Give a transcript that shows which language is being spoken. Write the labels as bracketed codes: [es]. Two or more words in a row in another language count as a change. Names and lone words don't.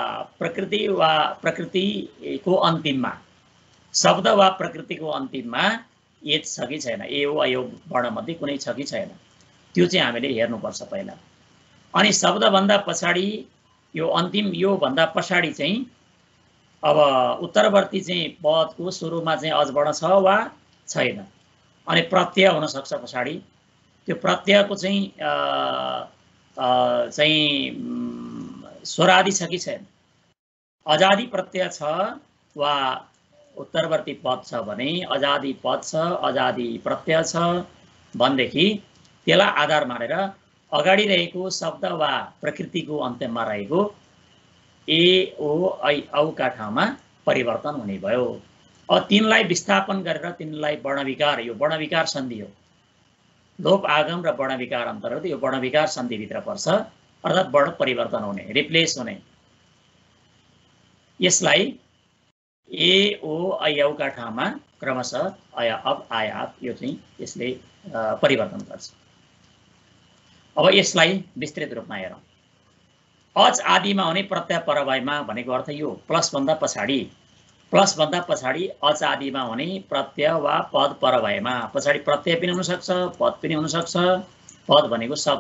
[ne] प्रकृतिको अन्तिममा, शब्द वा प्रकृतिको अन्तिममा एच छ कि छैन, ए ओ ऐ ओ वर्णमध्ये कुनै छ कि छैन, त्यो चाहिँ हामीले हेर्नुपर्छ पहिला। अनि शब्दभन्दा पछाडि यो अन्तिम यो भन्दा पछाडि चाहिँ अब उत्तरवर्ती चाहिँ पदको सुरुमा चाहिँ अजवर्ण छ वा छैन, अनि प्रत्यय हुनसक्छ पछाडि, त्यो प्रत्ययको चाहिँ स्वरादि छ कि छैन, अजादि प्रत्यय छ वा उत्तरवर्ती पद छ भने, अजादि पद छ अजादि प्रत्यय छ भनेदेखि त्यसलाई आधार मानेर अगाडि रहेको शब्द वा प्रकृतिको अन्त्यमा रहेको ए ओ ऐ औ का ठाउँमा परिवर्तन हुने भयो। अब तिनलाई विस्थापन गरेर तिनलाई वर्णविकार, यो वर्णविकार सन्धि हो, लोप आगम र वर्णविकार अन्तर्गत यो वर्णविकार सन्धिभित्र पर्छ, अर्थात् वर्ण परिवर्तन हुने, रिप्लेस हुने। यसलाई ए ओ ऐ औ का ठाउँमा क्रमशः अय अब आय आब यो चाहिँ यसले परिवर्तन गर्छ। अब यसलाई विस्तृत रूपमा हेरौँ। अच आदिमा हुने प्रत्यय परवाइमा भनेको अर्थ यो प्लसभन्दा पछाडि अच आदिमा हुने प्रत्यय वा पद परवाइमा, पछाडि प्रत्यय पनि हुनसक्छ पद पनि हुनसक्छ, पद भनेको शब्द।